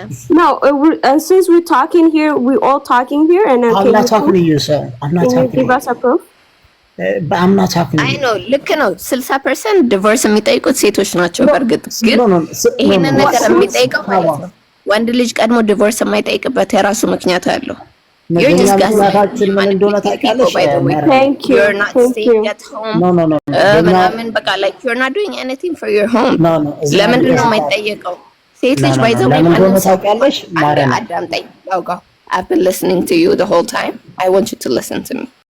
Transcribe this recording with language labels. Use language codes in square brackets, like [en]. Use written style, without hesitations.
[en] No, since we're talking here, we're all talking here, and I'm not talking to you, sir. I'm not talking to you. Give us a proof. But I'm not talking to you. I know. [am] ልክ ነው። 60% ዲቮርስ የሚጠይቁት ሴቶች ናቸው። በእርግጥ ግን ይሄንን ነገር የሚጠይቀው ማለት ነው ወንድ ልጅ ቀድሞ ዲቮርስ የማይጠይቅበት የራሱ ምክንያት አለው። [en] You're just guessing. Thank you. You're not staying at home. No. [am] ምናምን በቃ [en] like you're not doing anything for your home. [am] ለምንድን ነው የማይጠየቀው? ሴት ልጅ ባይዘው ታውቂያለሽ ማለት ነው። አዳምጠኝ ያውጋው [en] I've been listening to you the whole time. I want you to listen to me.